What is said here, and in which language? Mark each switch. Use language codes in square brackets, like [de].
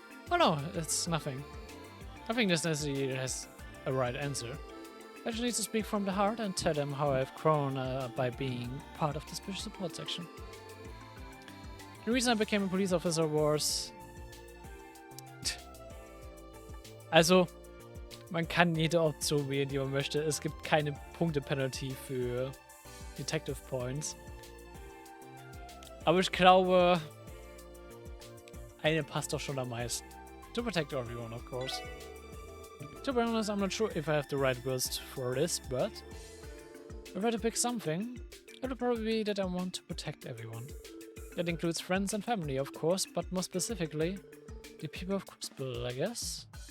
[en] Oh no, it's nothing. I think this necessarily has a right answer. I just need to speak from the heart and tell them how I've grown by being part of the special support section. The reason I became a police officer was... [de] Also... Man kann jede Option wählen, die man möchte. Es gibt keine Punkte-Penalty für Detective Points. Aber ich glaube, eine passt doch schon am meisten. [en] To protect everyone, of course. To be honest, I'm not sure if I have the right words for this, but if I had to pick something, it would probably be that I want to protect everyone. That includes friends and family, of course, but more specifically, the people of Crossbell, I guess.